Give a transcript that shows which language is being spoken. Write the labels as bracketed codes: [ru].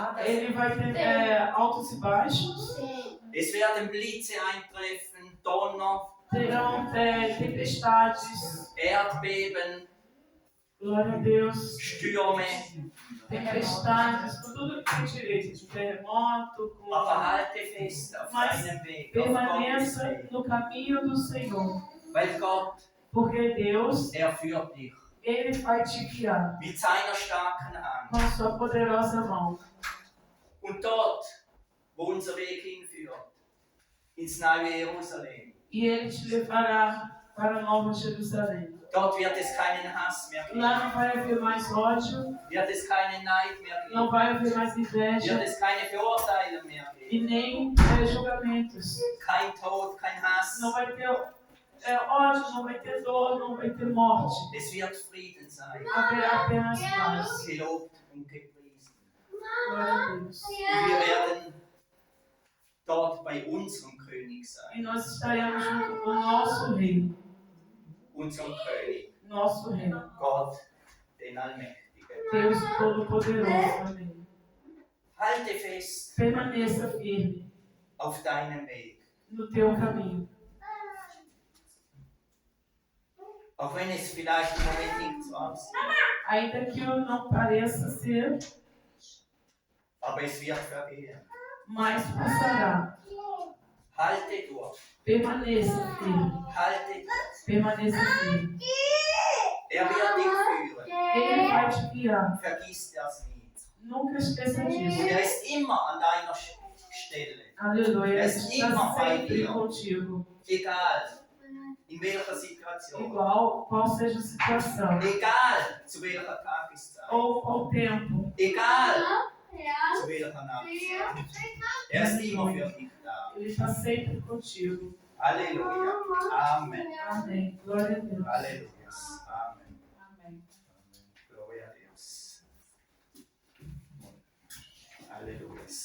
[pt] Ele vai ter altos e baixos, [de] Es werden Blitze eintreffen, Donner, [pt] terão tempestades, [de] Erdbeben, [pt] glória a Deus, [de] Stürme. [pt] tempestades, com tudo que tem direito, de terremoto, com... [de] Aber halte fest auf [pt] Mas [de] deinem Weg, auf Gottes [pt] permaneça [de] Weg. [pt] no caminho do Senhor, [de] Weil Gott, [pt] porque Deus, [de] er führt dich [pt] Ele vai te guiar [de] mit seiner starken Hand. [pt] com a sua poderosa mão. [de] Und dort, wo unser Weg hinführt, ins neue Jerusalem, [pt] E Ele te levará para a Nova Jerusalém. [de] dort wird es keinen Hass mehr geben, [pt] Lá não vai haver mais ódio, [de] wird es keinen Neid mehr [pt] não [de] geben, [pt] vai haver mais [de] wird [pt] inveja [de] es keine Verurteile mehr [pt] e [de] geben, [pt] nem julgamentos. [de] kein Tod, kein Hass. [pt] Não vai ter ódio, não vai ter dor, não vai ter morte. [de] Es wird Frieden sein, [pt] Haverá apenas paz. [de] gelobt und gepriesen. [pt] Glória a Deus. [de] Und wir werden dort bei unserem König [pt] E [de] sein, [pt] nós estaremos junto com o nosso Rei. [de] unserem König, [pt] Nosso Rei. [de] Gott, den Allmächtigen. [pt] Deus Todo-Poderoso. Amém. [de] Halte fest [pt] Permaneça firme [de] auf deinem Weg, [pt] no teu caminho. [de] auch wenn es vielleicht im Moment nicht so aussieht, [pt] Ainda que eu não pareça ser, [de] aber es wird vergehen. [pt] mas passará. [de] Halte durch, [pt] Permaneça firme. [de] halte durch. [pt] Permaneça firme. [de] Er wird dich führen, [pt] Ele vai te guiar. [de] vergiss das nicht. [pt] Nunca esqueça [de] Und [pt] disso. [de] er ist immer an deiner Stelle, [pt] Aleluia. Ele [de] Es [pt] está [de] immer bei [pt] sempre [de] dir. [pt] contigo. [de] egal in welcher Situation, [pt] Igual qual seja a situação. [de] egal zu welcher Tageszeit. [pt] ou ao tempo. [de] Egal zu welcher Nachtzeit. Er ist immer für dich da. [pt] Ele está sempre contigo. [de] Halleluja. Amen. [pt] Amém. Glória a Deus. [de] Halleluja. Amen. [pt] Amém. Glória a Deus. Aleluia.